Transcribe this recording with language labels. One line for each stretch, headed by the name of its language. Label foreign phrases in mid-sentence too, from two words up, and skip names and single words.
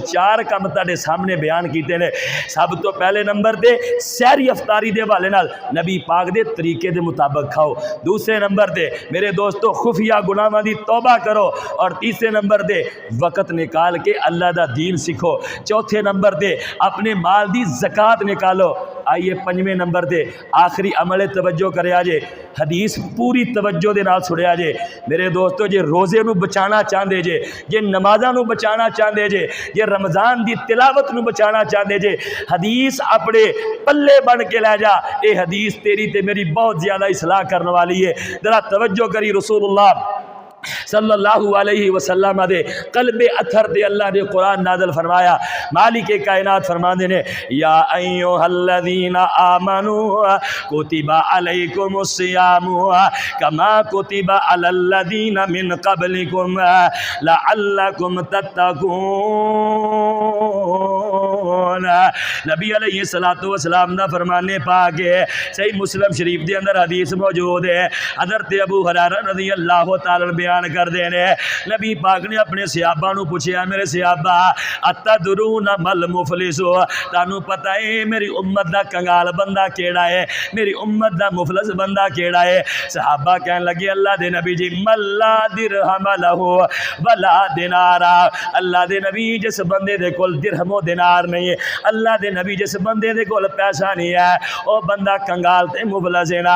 Urdu: چار کم تہاڈے سامنے بیان کیے ہیں۔ سب تو پہلے نمبر پے سحری افطاری کے حوالے نال نبی پاک کے طریقے کے مطابق کھاؤ. دوسرے نمبر پے میرے دوستوں خفیہ گناہوں کی توبہ کرو. اور تیسرے نمبر پے وقت نکال کے اللہ کا دین سیکھو. چوتھے نمبر پے اپنے مال کی زکات نکالو.
Punjabi: ਆਇਏ ਪੰਜਵੇਂ ਨੰਬਰ ਪੇ ਆਖ਼ਰੀ ਅਮਲ ਤਵੱਜੋ ਕਰਿਆ ਜੇ, ਹਦੀਸ ਪੂਰੀ ਤਵੱਜੋ ਦੇ ਨਾਲ ਸੁਣਿਆ ਜੇ। ਮੇਰੇ ਦੋਸਤੋਂ ਜੇ ਰੋਜ਼ੇ ਨੂੰ ਬਚਾਣਾ ਚਾਹਤੇ ਜੇ, ਜੇ ਨਮਾਜ਼ਾਂ ਨੂੰ ਬਚਾਣਾ ਚਾਹਤੇ ਜੇ, ਜੇ ਰਮਜ਼ਾਨ ਕੀ ਤਿਲਾਵਤ ਨੂੰ ਬਚਾਣਾ ਚਾਹਤੇ ਜੇ, ਹਦੀਸ ਆਪਣੇ ਪੱਲੇ ਬੰਨ੍ਹ ਕੇ ਲੈ ਜਾ।
Urdu: یہ حدیث تیری تے میری بہت زیادہ اصلاح کرنے والی ہے.
Punjabi: ਜ਼ਰਾ ਤਵੱਜੋ ਕਰੀ। ਰਸੂਲੁੱਲਾਹ
Arabic: صلى الله عليه وسلم
Punjabi: ਦੇ ਕਲਬੇ ਅਥਰ ਦੇ ਅੱਲਾਹ ਨੇ ਕੁਰਾਨ ਨਾਜ਼ਿਲ ਫ਼ਰਮਾਇਆ।
Urdu: مالک کائنات فرماتے نے
Arabic: يا أيها الذين آمنوا كتب عليكم الصيام كما كتب على الذين من قبلكم لعلكم تتقون.
Urdu: نبی
Arabic: عليه الصلاة والسلام
Urdu: دا فرمانِ پاک ہے، صحیح مسلم شریف کے اندر حدیث موجود ہے. حضرت ابو ہریرہ
Arabic: رضي الله تعالى
Urdu: بیان کرتے ہیں,
Punjabi: ਨਬੀ ਪਾਕ ਨੇ ਆਪਣੇ ਸਹਾਬਾ ਨੂੰ ਪੁੱਛਿਆ, ਮੇਰੇ ਸਹਾਬਾ
Arabic: أتدرون ما المفلس,
Punjabi: ਤਾਨੂੰ ਪਤਾ ਹੈ ਮੇਰੀ ਉੱਮਤ ਦਾ ਕੰਗਾਲ ਬੰਦਾ ਕਿਹੜਾ ਹੈ, ਮੇਰੀ ਉੱਮਤ ਦਾ ਮੁਫ਼ਲਿਸ ਬੰਦਾ ਕਿਹੜਾ ਹੈ? ਸਹਾਬਾ ਕਹਿਣ ਲੱਗੇ ਅੱਲਾਹ ਦੇ ਨਬੀ ਜੀ
Arabic: من لا درهم له ولا دينار,
Punjabi: ਅੱਲਾਹ ਦੇ ਨਬੀ ਜਿਸ ਬੰਦੇ ਦੇ ਕੋਲ ਦਿਰਹਮੋ ਦੀਨਾਰ ਨਹੀਂ ਹੈ, ਅੱਲਾਹ ਦੇ ਨਬੀ ਜਿਸ ਬੰਦੇ ਦੇ ਕੋਲ ਪੈਸਾ ਨਹੀਂ ਹੈ, ਵਹ ਬੰਦਾ ਕੰਗਾਲ ਤੇ ਮੁਫ਼ਲਿਸ ਹੈ ਨਾ।